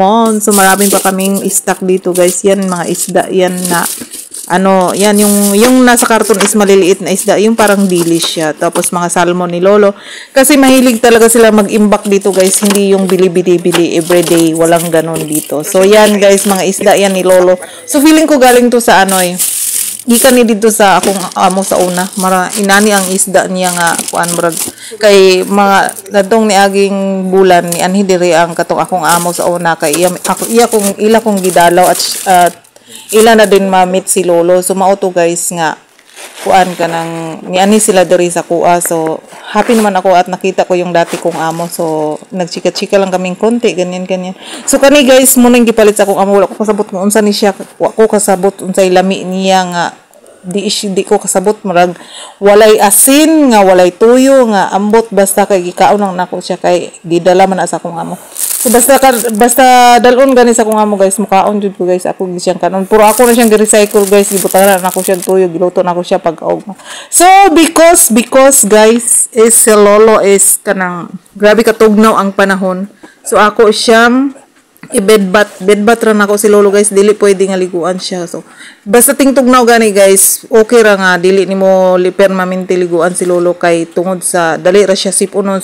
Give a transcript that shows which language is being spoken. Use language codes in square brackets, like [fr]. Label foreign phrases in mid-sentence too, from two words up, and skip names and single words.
[tl] So, maraming pa kaming stock dito, guys. Yan, mga isda, yan na, yan, yung nasa karton is maliliit na isda. Yung parang dilis siya. Tapos, mga salmon ni Lolo. Kasi mahilig talaga sila mag-imbak dito, guys. Hindi yung bili-bili everyday. Walang ganon dito. So, yan, guys, mga isda yan ni Lolo. [ceb] So, feeling [tl] ko galing to [ceb] sa gikan ni dito sa akong amo sa una inani ang isda niya nga kuan brad kay mga ladtong ni aging bulan ni anhi diri ang katong akong amo sa una kay ila kong gidalaw at ila na din ma-meet si Lolo. So mao to guys nga kuan kanang ni ani sila diri sa kuha. [tl] So happy naman ako at nakita ko yung dati kong amo. So nagchika-chika lang kaming konti ganyan. [ceb] So kani guys mo nang gipalit sa akong amo, wala ko kasabot kung unsa ni siya, wa ko kasabot unsay lami niya nga di ko kasabot marag walay asin nga walay tuyo nga ambot basta kay gikaon lang nako siya kay gidala man sa akong amo. So basta dalon gani sa akong amo guys, mukaon jud ko guys ako siyang kanon, puro ako na siyang gi-recycle guys, gibutaran nako siyang tuyo, giluto nako siya pagkaog. So because guys is si Lolo is kanang grabe katugnaw ang panahon. So ako siyang bedbat ra nako si Lolo guys, dili pwede nga liguan siya. So basta tingtugnaw gani guys, okay ra nga dili nimo permanente liguan si Lolo kay tungod sa dali ra siya siponon.